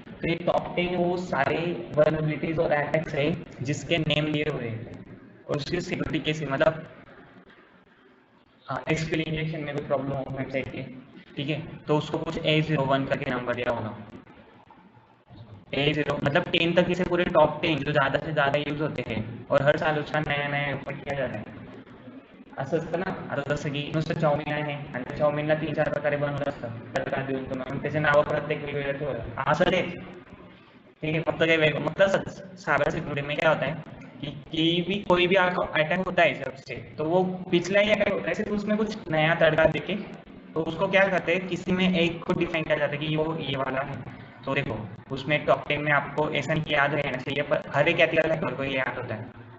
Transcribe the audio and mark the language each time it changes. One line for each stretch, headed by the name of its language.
Hindi: तो ये टॉप 10 वो सारे वल्नरेबिलिटीज और अटैक्स है जिसके नेम लिए हुए हैं और उसकी सिक्योरिटी कैसे, मतलब एक्सप्लेनेशन में कोई प्रॉब्लम हो वेबसाइट के. ठीक है, तो उसको कुछ A01 करके नंबर दिया होगा. A0 मतलब 10 तक इसे पूरे टॉप 10 जो ज़्यादा से ज़्यादा यूज होते हैं और हर साल उसका नया नया ऊपर किया जाता है.
Marathi: असं असतं ना. आता जसं की नुसतं चाऊमिन आहे आणि त्या चाऊमिनला 3-4 प्रकारे बनवलं असतं तडका देऊन, तुम्ही त्याचे नावं प्रत्येक वेगवेगळं ठेवलं, असं तेच
Hindi: ठीक है, मतलब क्या मतलब साइबर सिक्योरिटी में क्या होता है कि भी कोई भी अटैक होता है सबसे, तो वो पिछला ही अटैक होता है, सिर्फ उसमें कुछ नया तड़का देके तो उसको क्या करते हैं, किसी में एक को डिफाइन किया जाता है कि वो ये वाला है। तो देखो उसमें टॉप 10 में आपको ऐसा नहीं कि याद रहना चाहिए, पर हर एक एथिकल हैकर को ये याद होता है।